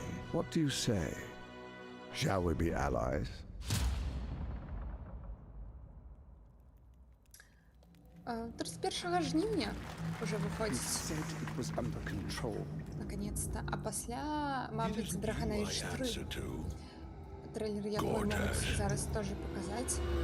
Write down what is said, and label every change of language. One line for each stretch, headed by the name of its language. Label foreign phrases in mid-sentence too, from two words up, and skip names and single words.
English: What do you say? Shall we be allies?
Belarusian: 31 жніўня уже выходзіць. Наконец-то. А пасля, мабыць, Dragon Age 3.
Russian: Трейлер я могу зараз тоже показать.